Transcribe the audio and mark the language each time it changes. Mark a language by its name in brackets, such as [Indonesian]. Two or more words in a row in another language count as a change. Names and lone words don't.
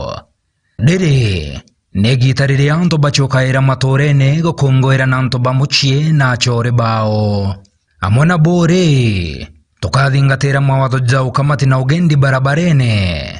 [Meru] Dere negi tarire anto bachoka era matorene gukongwera na anto bamuchie na chore bao. Amona bore tukathingatira mawatho jau kamati na ugendi barabarene.